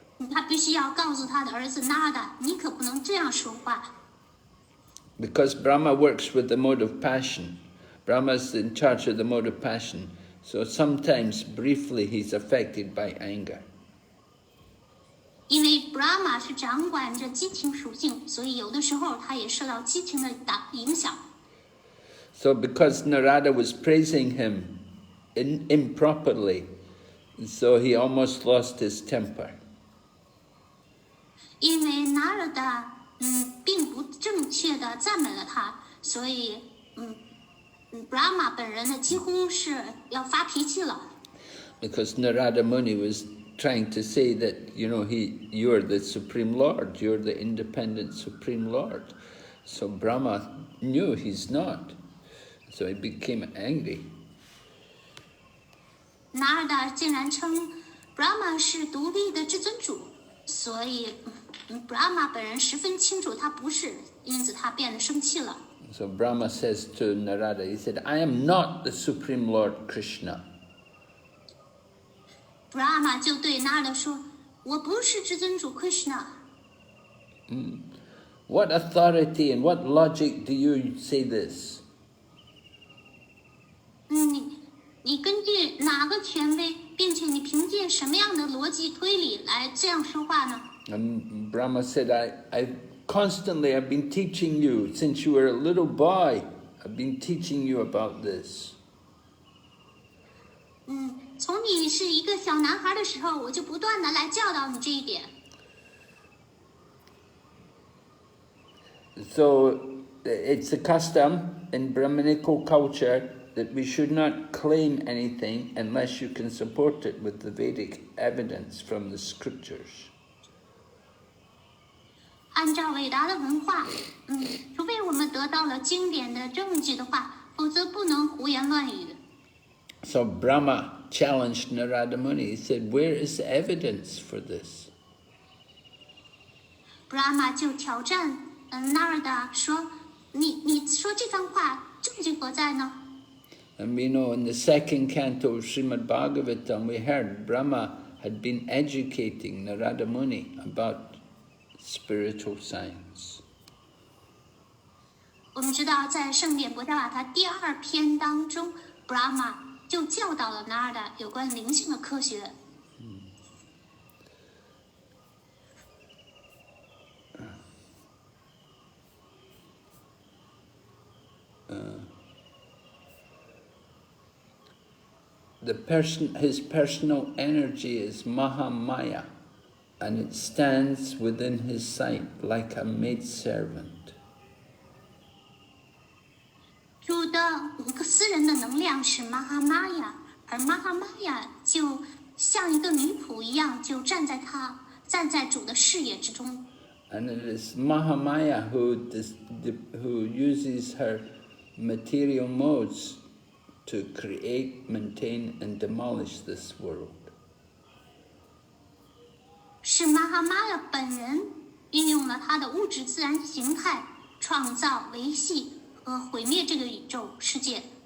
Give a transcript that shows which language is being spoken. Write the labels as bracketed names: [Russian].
[Chinese] 他必须要告诉他的儿子 Narada， 你可不能这样说话。 [English] Because Brahma works with the mode of passion. Brahma's in charge of the mode of passion. So sometimes, briefly, he's affected by anger. [Chinese] 因为 Brahma 是掌管着激情属性，所以有的时候他也受到激情的影响。 [English] So because Narada was praising him improperly, so he almost lost his temper. [Chinese] 因为 Narada 并不正确的赞美了他，所以Brahma 本人呢几乎是要发脾气了。 [English] Because Narada Muni was trying to say that, you're the Supreme Lord, you're the independent Supreme Lord. So Brahma knew he's not. So he became angry. [Chinese] Narada 竟然称 Brahma 是独立的至尊主，所以Brahma 本人十分清楚他不是，因此他变得生气了。 [English] So Brahma says to Narada, he said, I am not the Supreme Lord Krishna. [Chinese] Brahma 就对 Narada 说：“我不是至尊主 Krishna。” [English] What authority and what logic do you say this? [Chinese] 你根据哪个权威，并且你凭借什么样的逻辑推理来这样说话呢？ [English] And Brahma said, I've been teaching you since you were a little boy. I've been teaching you about this. [Chinese] 从你是一个小男孩的时候，我就不断的来教导你这一点。 [English] So it's a custom in Brahminical culture that we should not claim anything unless you can support it with the Vedic evidence from the scriptures. [Chinese] 按照伟大的文化，除非我们得到了经典的证据的话，否则不能胡言乱语。 [English] So Brahma challenged Narada Muni. He said, where is the evidence for this? [Chinese] Brahma 就挑战Narada 说，你说这番话证据何在呢？ [English] And we know in the second canto of Srimad Bhagavatam, we heard Brahma had been educating Narada Muni about spiritual science. [Chinese] 我们知道，在圣典博伽瓦他第2篇当中 ，Brahma 就教导了 Narada 有关灵性的科学。 [English] His personal energy is Mahamaya, and it stands within his sight like a maidservant. [Chinese] 主的私人的能量是 Mahamaya， 而 Mahamaya 就像一个女仆一样，就站在主的视野之中。 [English] And it is Mahamaya who uses her material modes to create, maintain, and demolish this world. [Chinese] 是 Mahamaya 本人运用了他的物质自然形态，创造、维系和毁灭这个宇宙世界。